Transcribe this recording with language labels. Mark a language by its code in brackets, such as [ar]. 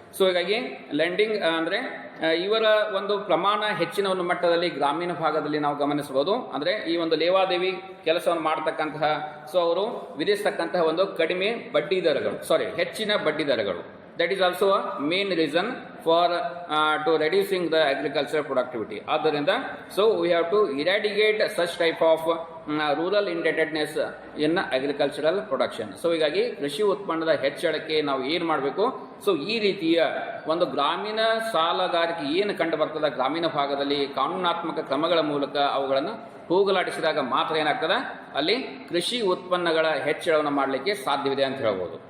[kn] So ಹೀಗಾಗಿ lending ಅಂದ್ರೆ ಇವರ ಒಂದು ಪ್ರಮಾಣ ಹೆಚ್ಚಿನ ಒಂದು ಮಟ್ಟದಲ್ಲಿ ಗ್ರಾಮೀಣ ಭಾಗದಲ್ಲಿ ನಾವು ಗಮನಿಸಬಹುದು. ಅಂದ್ರೆ ಈ ಒಂದು ಲೇವಾದೇವಿ ಕೆಲಸವನ್ನು ಮಾಡತಕ್ಕಂತಹ, ಸೊ ಅವರು ವಿಧಿಸ್ತಕ್ಕಂತಹ ಒಂದು ಕಡಿಮೆ ಬಡ್ಡಿ ದರಗಳು, ಹೆಚ್ಚಿನ ಬಡ್ಡಿ ದರಗಳು. [en] That is also a main reason for to reducing the agricultural productivity. ಆದ್ದರಿಂದ so we have to eradicate such type of rural indebtedness in agricultural production. [kn] So ಹೀಗಾಗಿ ಕೃಷಿ ಉತ್ಪನ್ನದ ಹೆಚ್ಚಳಕ್ಕೆ ನಾವು ಏನು ಮಾಡಬೇಕು, ಸೊ ಈ ರೀತಿಯ ಒಂದು ಗ್ರಾಮೀಣ ಸಾಲಗಾರಿಕೆ ಏನು ಕಂಡು ಬರ್ತದೆ ಗ್ರಾಮೀಣ ಭಾಗದಲ್ಲಿ ಕಾನೂನಾತ್ಮಕ ಕ್ರಮಗಳ ಮೂಲಕ ಅವುಗಳನ್ನು ಹೋಗಲಾಡಿಸಿದಾಗ ಮಾತ್ರ ಏನಾಗ್ತದೆ, ಅಲ್ಲಿ ಕೃಷಿ ಉತ್ಪನ್ನಗಳ ಹೆಚ್ಚಳವನ್ನು ಮಾಡಲಿಕ್ಕೆ ಸಾಧ್ಯವಿದೆ ಅಂತ ಹೇಳ್ಬೋದು.